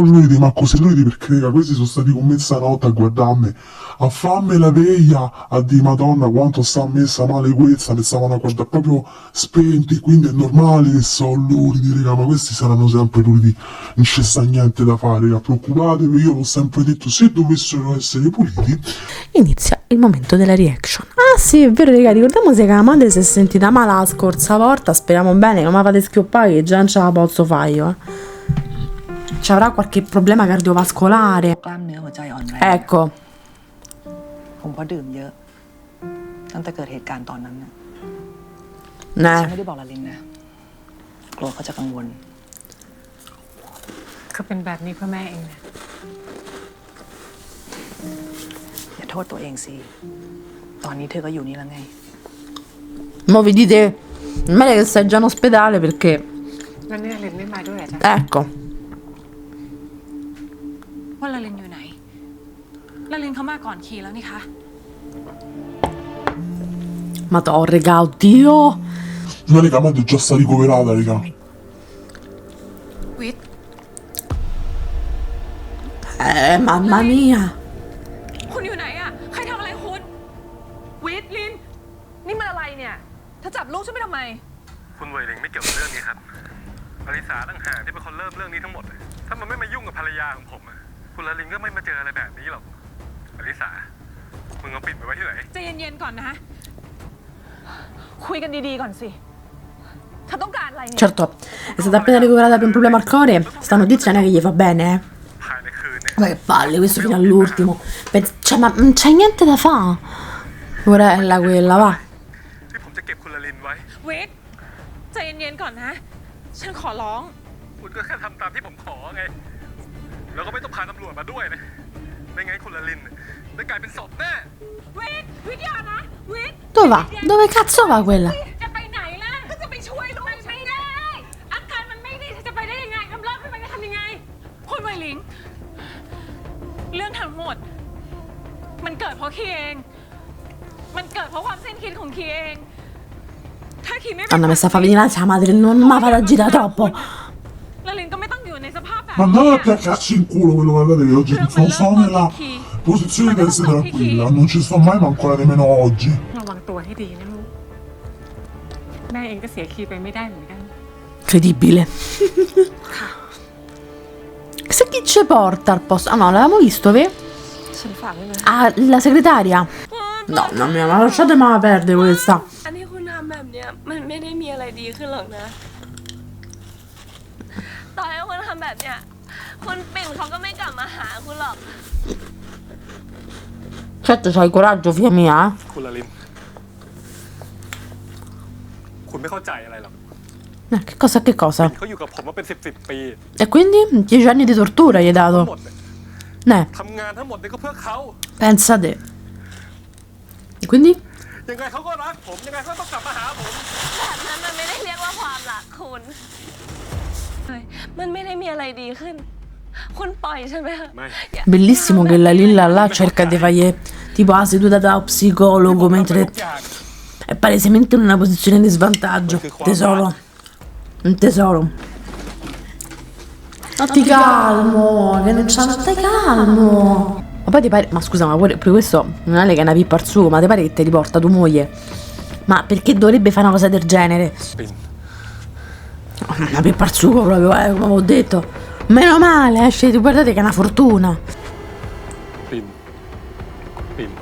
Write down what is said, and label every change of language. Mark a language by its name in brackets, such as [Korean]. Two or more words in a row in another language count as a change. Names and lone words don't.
[Italian] ma così lui perché raga, questi sono stati con mezzanotte a guardarmi, a farmi la veglia, a dire madonna quanto sta messa male questa, mi stavano a guardare proprio spenti, quindi è normale che sono luridi, raga, ma questi saranno sempre luridi, non ci sta niente da fare, raga, preoccupatevi, io l'ho sempre detto, se dovessero essere puliti. Inizia il momento della reaction. Ah sì, è vero, raga, ricordiamoci che la madre si è sentita male la scorsa volta, speriamo bene che non mi fate schioppare, che già non ce la posso fare io, Ci avrà qualche problema cardiovascolare. Ecco. [Thai] คงเพราะดื่มเยอะตั้งแต่เกิดเหตุการณ์ตอนนั้นนะฉันไม่ได้บอกลาลินนะกลัวเขาจะกังวล ก็เป็นแบบนี้เพื่อแม่เองนะ อย่าโทษตัวเองสิตอนนี้เธอก็อยู่นี่แล้วไง [Italian] Mo vi dite meglio che stai già in ospedale perché [Thai] แล้วเนี่ยลินไม่มาด้วยเหรอจ๊ะ [Italian] ecco [Thai] ว่าลาลินอยู่ไหนลาลินเขามาก่อนคีแล้วนี่คะ [Italian] ma to raga, oddio. No raga, ma già sta ricoverata, raga. [Thai] วิทย์ [Italian] Mamma mia. [Thai] คุณอยู่ไหนอะใครทำอะไรคุณวิทย์ลินนี่มันอะไรเนี่ยเธอจับลูกฉันไปทำไม คุณเวยลิงไม่เกี่ยวกับเรื่องนี้ครับอลิสาต่างหากที่เป็นคนเริ่มเรื่องนี้ทั้งหมดเลยถ้ามันไม่มายุ่งกับภรรยาของผมอะคุณลาลินก็ไม่มาเจออะไรแบบนี้หรอกอลิสามึงเอาปิดไปไว้ที่ไหน ใจเย็นๆก่อนนะคุยกันดีๆก่อนสิเธอต้องการอะไรเนี่ย [Italian] Certo, è stata appena ricoverata per un problema al cuore. Sta notizia non è che gli fa bene, [Thai] ภายในคืนเนี่ย [Italian] Ma che palle, questo fino all'ultimo. Cioè, ma non c'è niente da fare. Porella quella, va. [Thai] ที่ผมจะเก็บคุณลาลินไว้ วิทย์ใจเย็นๆก่อนนะฉันขอร้อง คุณก็แค่ทำตามที่ผมขอไงแล้วก็ไม่ต้องพาตำรวจมาด้วยนะไม่งั้นคุณลาลินจะกลายเป็นศพแน่ วิทย์อย่านะวิทย์ [Italian] Dove va? Dove cazzo va quella? [Thai] จะไปไหนล่ะก็จะไปช่วยลูกไม่ได้อาการมันไม่ดีจะไปได้ยังไงทำเลิกขึ้นไปจะทำยังไงคุณไวหลิงเรื่องทั้งหมดมันเกิดเพราะคีเองมันเกิดเพราะความสิ้นคิดของคีเองถ้าคีไม่ [Italian] Anna, mi sta fa venire l'ansia, madre, non mi fa agitare troppo. [Thai] ละลินก็ไม่ต้องอยู่ในสภาพแบบ [Italian] Ma andate a cazzo in culo quello che avete oggi, non sono nella posizione di essere tranquilla, non ci sto mai, ma ancora nemmeno oggi. [Thai] ระวังตัวให้ดีนะลูกแม่เองก็เสียคีไปไม่ได้เหมือนกัน [Italian] Incredibile. Se chi ci porta al posto? Ah no, l'avevamo visto, vero? [Thai] ฉันฝากไว้เลย [Italian] Ah, la segretaria. Donna mia, ma lasciatemela perdere questa. [Thai] อันที่คุณทำแบบเนี้ยมันไม่ได้มีอะไรดีขึ้นหรอกนะ ต่อให้คุณทำแบบเนี้ยคุณปิ่นเขาก็ไม่กลับมาหาคุณหรอก [Italian] Certo c'hai coraggio, figlia mia. [Thai] คุณละลิน คุณไม่เข้าใจอะไรหรอก [Italian] Che cosa, che cosa? [Thai] เขาอยู่กับผมมาเป็น10 ปี [Italian] E quindi 10 anni di tortura gli hai [Thai] ทั้ง [Italian] dato. [Thai] หมดเนี่ย ทำงานทั้งหมดเนี่ยก็เพื่อเขา [Italian] Pensa te. E quindi? [Thai] ยังไงเขาก็รักผม ยังไงเขาต้องกลับมาหาผม แบบนั้นมันไม่ได้เรียกว่าความรักคุณเฮ้ยมันไม่ได้มีอะไรดีขึ้น คุณปล่อยใช่ไหมคะ ไม่ [Italian] Bellissimo che la Lilla là cerca di fargli tipo seduta da psicologo mentre [Thai] ทุกอย่าง [Italian] è palesemente in una posizione di svantaggio. Tesoro. Un tesoro. Stai calmo, che non c'è, stai calmo. Ma poi ti pare, ma scusa, ma pure questo non è che è una pippa al suo, ma ti pare che te li porta tua moglie? Ma perché dovrebbe fare una cosa del genere? [Thai] ปิ่น [Italian] Una pippa al suo proprio, come ho detto. Meno male, guardate che è una fortuna. [Thai] ปิ่น ปิ่น